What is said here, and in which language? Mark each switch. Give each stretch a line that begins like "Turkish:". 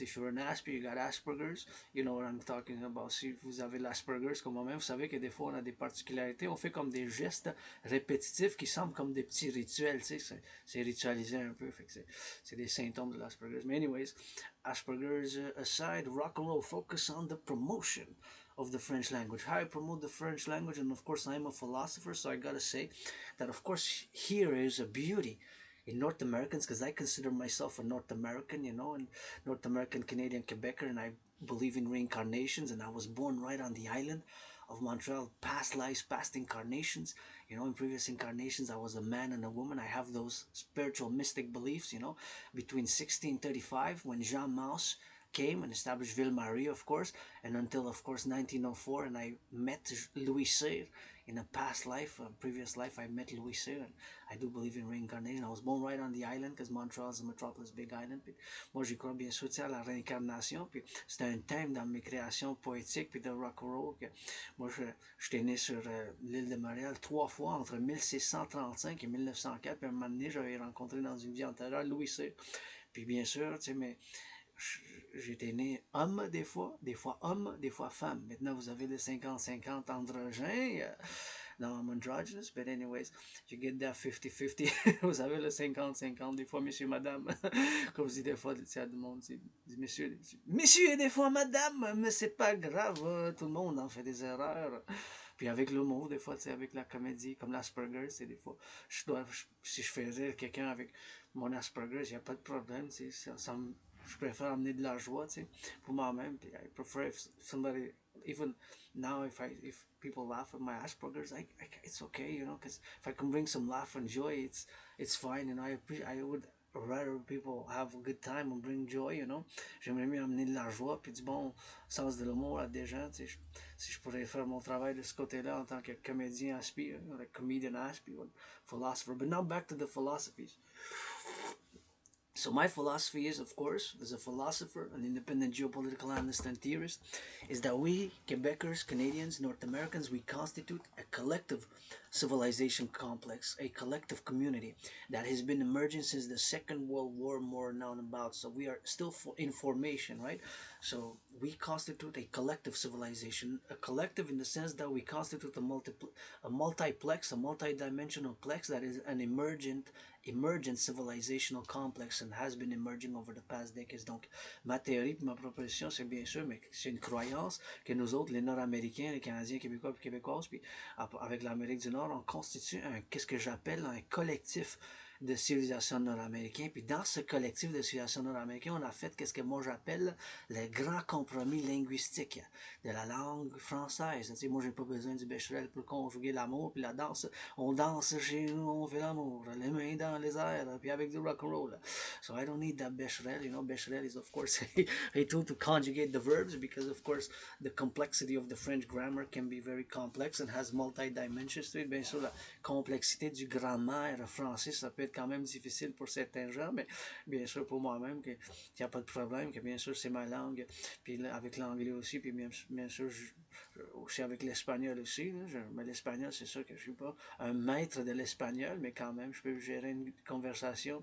English: If you're an Asper, you got Asperger's, you know what I'm talking about.
French: Si vous avez l'Asperger's comme moi-même, vous savez que des fois on a des particularités, on fait comme des gestes répétitifs qui semblent comme des petits rituels, tu sais, c'est ritualisé un peu, fait que c'est des symptômes de l'Asperger's.
English: Mais anyways, Asperger's aside, rock and roll focus on the promotion of the French language. How I promote the French language, and of course I'm a philosopher, so I gotta say that of course here is a beauty in North Americans because I consider myself a North American, and North American Canadian Quebecer, and I believe in reincarnations, and I was born right on the island of Montreal, past lives, past incarnations. In previous incarnations, I was a man and a woman. I have those spiritual mystic beliefs, between 1635 when Jean Mance came and established Ville Marie, of course, and until, of course, 1904, and I met Louis Cyr in a past life, a previous life. I met Louis Cyr, and I do believe in reincarnation. I was born right on the island because Montreal is a metropolis, big island.
French: Puis moi, j'y crois bien sûr à la réincarnation. Puis c'était un thème dans mes créations poétiques puis de rock and roll. Que moi, j'étais né sur l'île de Montréal 3 fois entre 1635 et 1904. Puis à un moment donné, j'avais rencontré dans une vie antérieure Louis Cyr. Puis bien sûr, tu sais, mais j'étais né homme des fois homme, des fois femme. Maintenant, vous avez le 50-50 androgène.
English: Non, I'm androgynous, but anyways, you get that 50-50.
French: Vous avez le 50-50, des fois monsieur, madame. Comme je dis des fois, tu as du monde, dit monsieur et des fois madame, mais c'est pas grave, tout le monde en fait des erreurs. Puis avec l'humour, des fois, tu sais, avec la comédie, comme l'Asperger, c'est des fois, si je fais rire quelqu'un avec mon Asperger, il n'y a pas de problème, tu sais, je préfère amener de la joie, tu sais, pour moi-même.
English: Puis I prefer if somebody, even now, if people laugh at my Asperger's, it's okay, because if I can bring some laugh and joy, it's fine, I would rather people have a good time and bring joy,
French: J'aimerais mieux amener de la joie puis du bon sens de l'humour à des gens, tu sais. Si je pourrais faire mon travail de ce côté-là en tant que comédien Aspi,
English: like comedian Aspi, or philosopher. But now back to the philosophies. So my philosophy is, of course, as a philosopher, an independent geopolitical analyst and theorist, is that we, Quebecers, Canadians, North Americans, we constitute a collective civilization complex, a collective community that has been emerging since the Second World War, more known about. So we are still in formation, right? So we constitute a collective civilization, a collective in the sense that we constitute a multiplex, a multi-dimensional plex that is an emergent civilizational complex and has been emerging over the past decades.
French: Donc, ma théorie, ma proposition, c'est bien sûr, mais c'est une croyance que nous autres, les Nord-Américains, les Canadiens, Québécois, puis Québécoises, puis avec l'Amérique du Nord, on constitue qu'est-ce que j'appelle un collectif de civilisation nord-américain. Puis dans ce collectif de civilisation nord-américain, on a fait qu'est-ce que moi j'appelle le grand compromis linguistique de la langue française. Tu sais, moi, j'ai pas besoin du Becherel pour conjuguer l'amour puis la danse. On danse chez nous, on fait l'amour, les mains dans les airs, puis avec du rock and roll. So I don't need that Becherel. You know, Becherel is of course a tool to conjugate the verbs because of course the complexity of the French grammar can be very complex and has multi-dimensions to it. Bien sûr, la complexité du grammaire français, ça peut être quand même difficile pour certains gens, mais bien sûr pour moi-même, qu'il n'y a pas de problème, que bien sûr c'est ma langue, puis avec l'anglais aussi, puis bien sûr aussi avec l'espagnol aussi. Mais l'espagnol, c'est sûr que je ne suis pas un maître de l'espagnol, mais quand même, je peux gérer une conversation.